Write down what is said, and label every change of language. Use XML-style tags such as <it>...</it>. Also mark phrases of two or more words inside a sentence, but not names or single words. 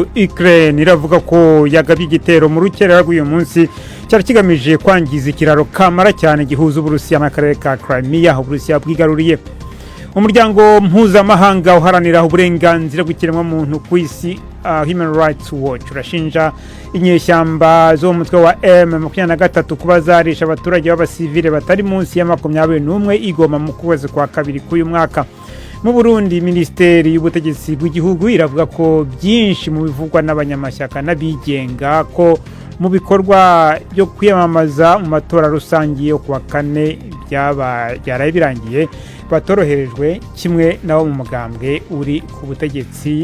<rw>Ukraine iravuga ko yagabye igitero mu rukerera rw'uyu munsi cyari kigamije kwangiza ikiraro kamara cyane gihuza Uburusiya n'akarere ka Crimea Uburusiya bwigaruriye. Umuryango mpuzamahanga uharanira uburenganzira bw'ikiremwamuntu ku isi Human Rights Watch urashinja inyeshyamba zo mu mutwe wa M23 kuba zarisha abaturage b'abasivile batari munsi ya 21 igoma mu kwezi kwa kabiri k'uyu mwaka. Mu Burundi, Ministeri y'ubutegetsi bw'igihugu iravuga ko byinshi mu bivugwa n'abanyamashyaka n'abigenga ko mu bikorwa byo kwiyamamaza mu matora rusangi yo kuwa kane byaraye birangiye batoroherejwe kimwe nabo mu mugambwe uri ku butegetsi.</rw>